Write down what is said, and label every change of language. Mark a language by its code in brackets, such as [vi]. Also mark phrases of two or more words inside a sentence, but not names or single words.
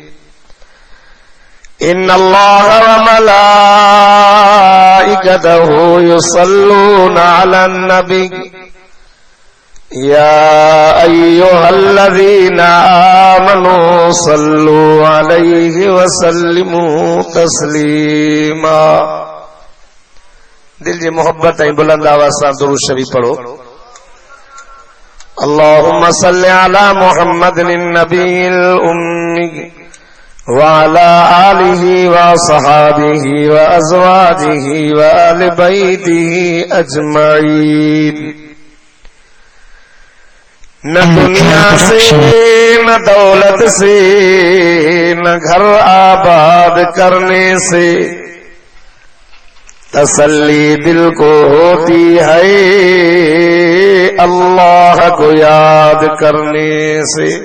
[ar] إن الله وملائكته يصلون على النبي يا أيها الذين آمنوا صلوا عليه وسلموا تسليما [sd] दिल जी मोहब्बत ऐं बुलंद आवाज़ सां दुरूद शरीफ पढ़ो। [ar] اللهم صل على محمد النبي الأمي وعلى آله وصحابه وأزواجه وآل بيته أجمعين। [hi] न दुनिया से न दौलत से न घर आबाद करने से तसल्ली दिल को होती है अल्लाह को याद करने से।